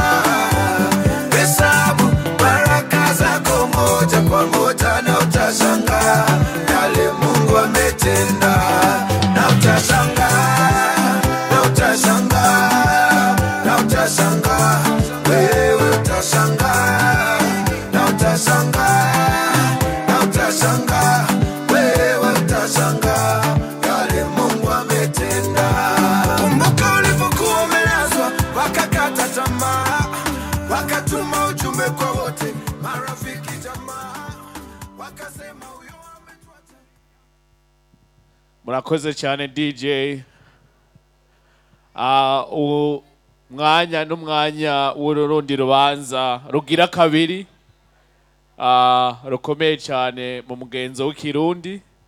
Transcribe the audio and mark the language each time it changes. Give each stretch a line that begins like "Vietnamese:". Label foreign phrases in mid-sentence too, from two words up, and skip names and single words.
Swahili: Hesabu baraka zako moja kwa moja na utashangaa yale Mungu ametenda, na utashangaa, na utashangaa, na utashangaa, wewe utashangaa, na utashangaa, na utashangaa, wewe utashangaa yale Mungu ametenda. Kumbuka ulipokuwa umelazwa wakakata tamaa, wakatuma ujumbe kwa wote, marafiki, jamaa, wakasema huyo ametuacha.
Rundi: Murakoze cyane DJ. Mwanya n'umwanya w'urundi rubanza rugira kabiri rukomeye cyane mu mugenzo w'ikirundi.